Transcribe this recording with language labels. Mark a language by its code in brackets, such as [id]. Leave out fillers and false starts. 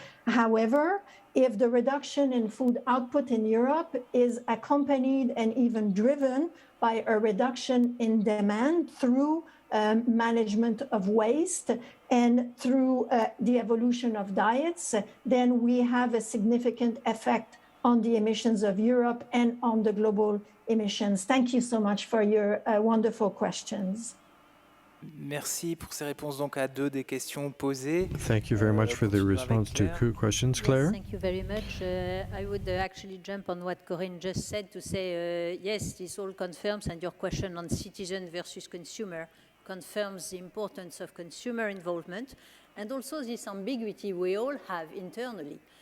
[en] However, if the reduction in food output in Europe is accompanied and even driven by a reduction in demand through management of waste and through the evolution of diets, then we have a significant effect on the emissions of Europe and on the global emissions. Thank you so much for your wonderful questions. [fr] Merci pour ces réponses donc à 2 des questions posées. [en] Thank you very much for the response to 2 questions, Claire. Yes, thank you very much. I would actually jump on what Corrine just said to say, yes, this all confirms, and your question on citizen versus consumer confirms the importance of consumer involvement and also this ambiguity we all have internally.